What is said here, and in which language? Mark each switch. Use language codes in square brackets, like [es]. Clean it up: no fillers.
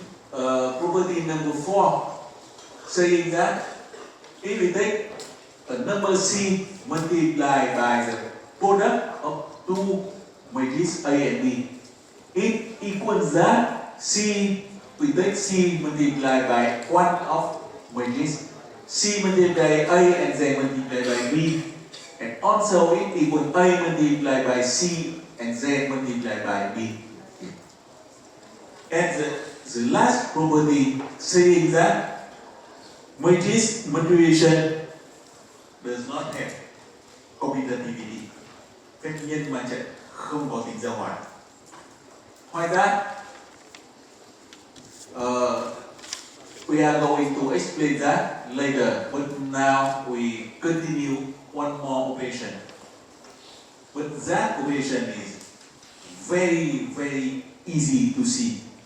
[en] Property number 4 saying that if we take a number C multiplied by the product of two matrices A and B, it equals that C, we take C multiplied by one of matrix C multiplied by A and Z multiplied by B, and also it equals A multiplied by C and Z multiplied by B. And the last property saying that matrix multiplication does not have commutativity. [vi] Phép nhân ma trận không có tính giao hòa. [en] Why that? We are going to explain that later, but now we continue one more operation. But that operation is very, very easy to see.